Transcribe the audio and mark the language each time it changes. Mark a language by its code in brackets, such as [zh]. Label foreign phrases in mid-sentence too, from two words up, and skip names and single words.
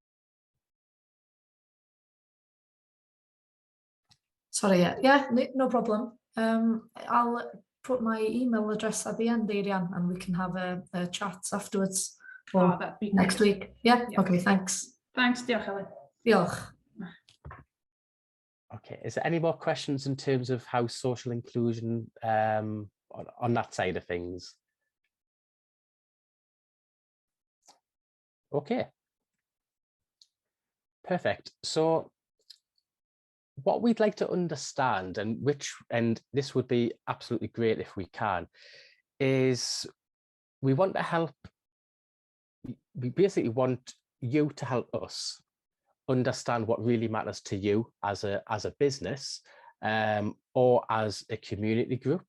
[en] Sorry, yeah, no problem. I'll put my email address at the end, Adrian, and we can have a chat afterwards, or that'd be next great. week. Yeah, okay, thanks. Thanks, [cy] diolch, Ellen. Diolch. [en] Okay, is there any more questions in terms of how social inclusion on that side of things? Okay, perfect. So what we'd like to understand, and this would be absolutely great if we can, is we want to help, we basically want you to help us understand what really matters to you as a business, or as a community group.